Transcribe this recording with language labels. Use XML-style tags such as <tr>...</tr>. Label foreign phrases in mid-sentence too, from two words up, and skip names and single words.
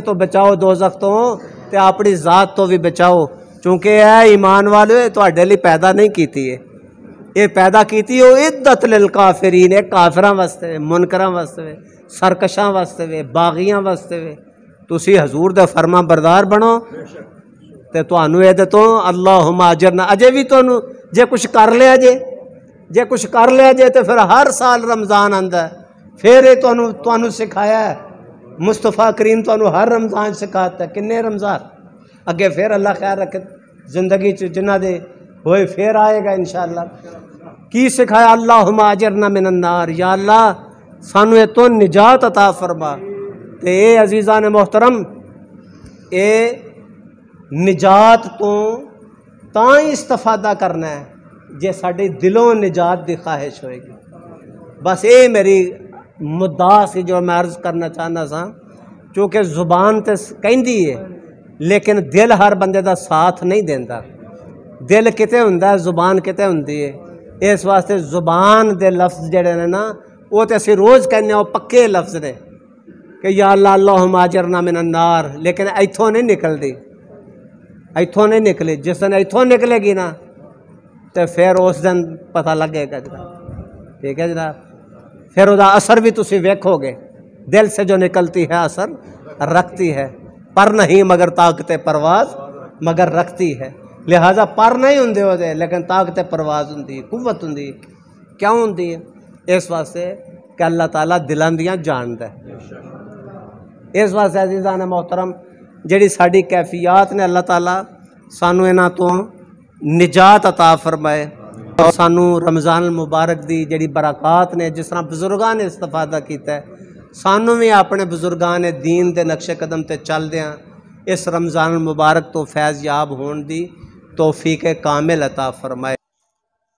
<pa>تو بچاؤ دوزخ تو، تے اپنی ذات تو بھی بچاؤ، چونکہ اے ایمان والو تہاڈے لیے پیدا نہیں کیتی ہے، یہ پیدا کیتی ہے</pa> <ar>عدت للکافرین،</ar> <pa>ایک کافراں واسطے، منکراں واسطے، سرکشاں واسطے، باغیاں واسطے، تسی حضور دے فرما بردار بنو تے تانوں اے تو</pa> <ar>اللہم اجرنا،</ar> <pa>اجے بھی تانوں جے کچھ کر لیا جے کچھ کر لیا جے تے پھر ہر سال رمضان آندا ہے، پھر یہ تانوں سکھایا ہے، مصطفیٰ کریم تانوں ہر رمضان سکھاتا ہے، کنے رمضان اگے پھر اللہ خیر رکھے زندگی جنہ دے ہوئے پھر آئے گا انشاءاللہ، کی سکھایا؟</pa> <ar>اللہم اجرنا من النار،</ar> <pa>یا اللہ سانو یہ تو نجات عطا فرما، تے اے عزیزان محترم اے نجات تو تاں ہی استفادہ کرنا ہے جے ساڈے دلوں نجات دی خواہش ہوئے گی، بس اے میری مدعا سی جو میں عرض کرنا چاہنا سا، چونکہ زبان تے کہندی ہے لیکن دل ہر بندے دا ساتھ نہیں دیندا، دل کتے ہوندا ہے زبان کتے ہوندی ہے، اس واسطے زبان دے لفظ جڑے نے نا وہ تے اسی روز کہنے وہ پکے لفظ نے کہ یا اللہ</pa> <ar>اللہم اجرنا من النار،</ar> <pa>لیکن ایتھوں نہیں نکلدی، ایتھوں نہیں نکلی، جس دن ایتھوں نکلے گی نا تو پھر اس دن پتہ لگے گا جناب، ٹھیک ہے جناب، پھر وہ اثر بھی تسی ویکھو گے،</pa> <ur>دل سے جو نکلتی ہے اثر رکھتی ہے، پر نہیں مگر طاقت پرواز مگر رکھتی ہے،</ur> <pa>لہٰذا پر نہیں ہوندے ہو دے لیکن طاقت پرواز ہوندی، قوت ہوندی، کیوں ہوندی ہے؟ اس واسطے کہ اللہ تعالیٰ دلان دیاں جاندا ہے، اس واسطے عزیزان محترم جڑی ساڈی کیفیات نے اللہ تعالیٰ سانو انہاں تو نجات عطا فرمائے، اور سانو رمضان المبارک دی جڑی برکات نے جس طرح بزرگاں نے استفادہ کیتا ہے، سانو بھی اپنے بزرگان دین دے نقش قدم تے چل دیاں اس رمضان المبارک تو فیض یاب ہون دی توفیق کامل عطا فرمائے۔</pa>